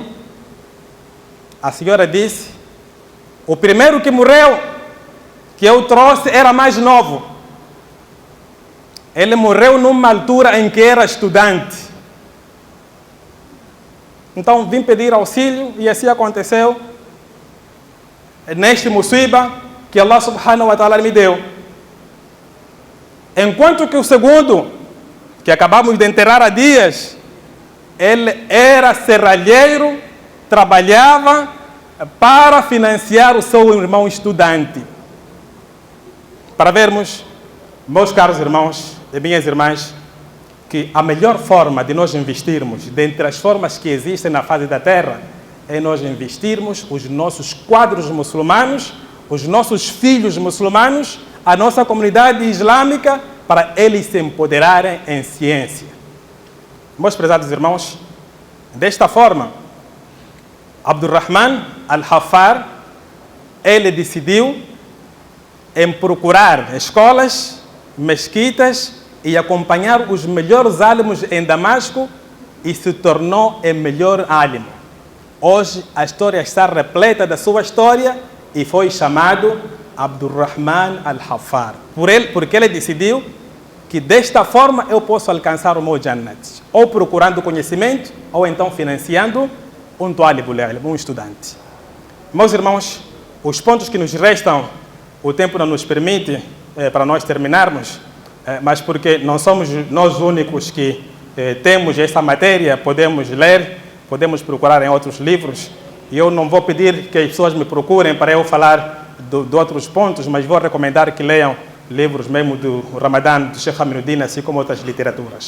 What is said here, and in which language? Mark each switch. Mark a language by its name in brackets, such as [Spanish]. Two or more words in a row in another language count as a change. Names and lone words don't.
[Portuguese] A senhora disse, o primeiro que morreu, que eu trouxe, era mais novo. Ele morreu numa altura em que era estudante. Então vim pedir auxílio e assim aconteceu neste musiba que Allah [Arabic] سبحانه وتعالى [Portuguese] me deu. Enquanto que o segundo, que acabamos de enterrar há dias, ele era serralheiro, trabalhava para financiar o seu irmão estudante. Para vermos, meus caros irmãos e minhas irmãs, que a melhor forma de nós investirmos, dentre as formas que existem na face da terra, é nós investirmos os nossos quadros muçulmanos, os nossos filhos muçulmanos, a nossa comunidade islâmica, para eles se empoderarem em ciência. Meus prezados irmãos, desta forma, Abdurrahman al-Hafar, ele decidiu em procurar escolas, mesquitas e acompanhar os melhores álamos em Damasco e se tornou o melhor álimo. Hoje a história está repleta da sua história e foi chamado Abdurrahman al-Hafar. Porque ele decidiu que desta forma eu posso alcançar o meu Jannat, ou procurando conhecimento, ou então financiando um [Arabic] طالب العلم, [Portuguese] um estudante. Meus irmãos, os pontos que nos restam, o tempo não nos permite para nós terminarmos, mas porque não somos nós únicos que temos essa matéria, podemos ler, podemos procurar em outros livros, e eu não vou pedir que as pessoas me procurem para eu falar de outros pontos, mas vou recomendar que leiam livros mesmo do Ramadã, do Sheikh Aminuddin, assim como outras literaturas.